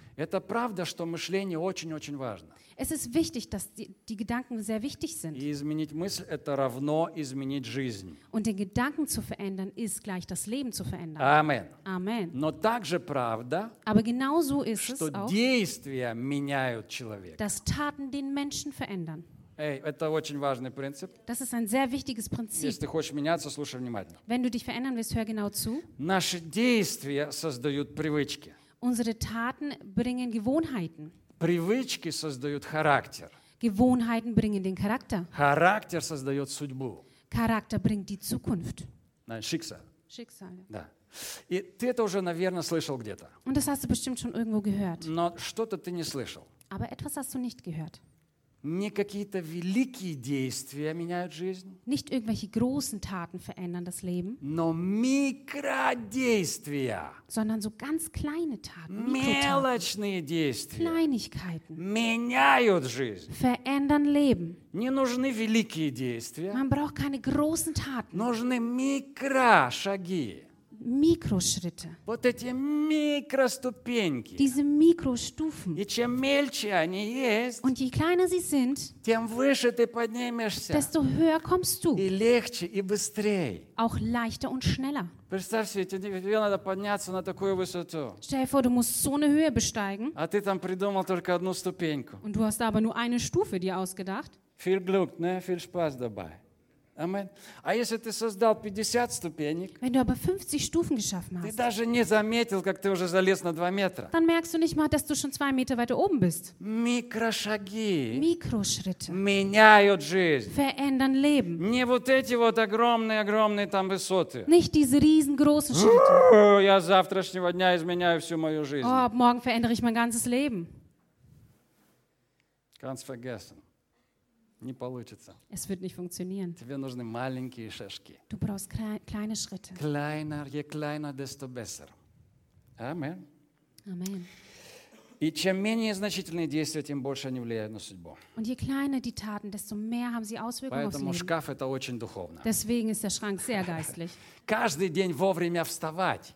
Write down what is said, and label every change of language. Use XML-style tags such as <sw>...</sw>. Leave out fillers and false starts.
<ru>Это правда, что мышление очень-очень важно.</ru> <de>Es ist wichtig, dass die Gedanken sehr wichtig sind. И изменить мысль – это равно изменить жизнь. Und den Gedanken zu verändern ist gleich das Leben zu verändern. Amen. Amen.</de> <ru>Но также правда,</ru> <de>aber genauso ist</de> <ru>что</ru> <de>es auch,</de> <ru>действия меняют человека.</ru> <de>Dass Taten den Menschen verändern.</de> <ru>Эй, это очень важный принцип.</ru> <de>Das ist ein sehr wichtiges Prinzip.</de> <ru>Если ты хочешь меняться, слушай внимательно.</ru> <de>Wenn du dich verändern willst, hör genau zu.</de> <ru>Наши действия создают привычки.</ru> <de>Unsere Taten bringen Gewohnheiten.</de> <ru>Привычки создают характер.</ru> <de>Gewohnheiten bringen den Charakter.</de> <ru>Характер создает судьбу.</ru> <de>Charakter bringt die Zukunft. Nein, Schicksal. Schicksal.</de> <ru>Да. И ты это уже, наверное, слышал где-то.</ru> <de>Und das hast du bestimmt schon irgendwo gehört.</de> <ru>Но что-то ты не слышал.</ru> <de>Aber etwas hast du nicht gehört.</de> <ru>Не какие-то великие действия меняют жизнь.</ru> <de>Nicht irgendwelche großen Taten verändern das Leben.</de> <ru>Но микродействия.</ru> <de>Sondern so ganz kleine Taten.</de> <ru>Мелочные действия.</ru> <de>Kleinigkeiten.</de> <ru>Меняют жизнь.</ru> <de>Verändern Leben.</de> <ru>Не нужны великие действия.</ru> <de>Man braucht keine großen Taten.</de> <ru>Нужны микрошаги. Микрошаги. Вот эти микроступеньки.</ru> <de>Diese Mikrostufen.</de> <ru>И чем мельче они есть,</ru> <de>und je kleiner sie sind,</de> <ru>тем выше ты поднимешься,</ru> <de>desto höher kommst du.</de> <ru>И легче, и быстрее.</ru> <de>Auch leichter und schneller.</de> <ru>Представь себе, тебе надо подняться на такую высоту.</ru> <de>Stell dir vor, du musst so eine Höhe besteigen.</de> <ru>А ты там придумал только одну ступеньку.</ru> <de>Und du hast aber nur eine Stufe dir ausgedacht. Viel Glück, ne? Viel Spaß dabei. Amen.</de> <ru>А если ты создал 50 ступенек,</ru> <de>wenn du aber 50 Stufen geschaffen hast,</de> <ru>ты даже не заметил, как ты уже залез на 2 метра.</ru> <de>Dann merkst du nicht mal, dass du schon 2 Meter weiter oben bist.</de> <ru>Микрошаги. Микрошритte. Меняют жизнь.</ru> <de>Verändern Leben.</de> <ru>Не вот эти вот огромные там высоты.</ru> <de>Nicht diese riesengroßen Schritte.</de> <ru>Я завтрашнего дня изменяю всю мою жизнь.</ru> <de>Oh, ab morgen verändere ich mein ganzes Leben. Ganz vergessen.</de> <ru>Не получится.</ru> <de>Es wird nicht funktionieren.</de> <ru>Тебе нужны маленькие шажки.</ru> <de>Du brauchst kleine Schritte. Kleiner, je kleiner, desto besser. Amen. Amen.</de> <ru>И чем менее значительные действия, тем больше они влияют на судьбу.</ru> <de>Und je kleiner die Taten, desto mehr haben sie Auswirkungen auf Leben.</de> <ru>Поэтому шкаф это очень духовно.</ru> <de>Deswegen ist der Schrank sehr geistlich.</de> <ru>Каждый день вовремя вставать.</ru>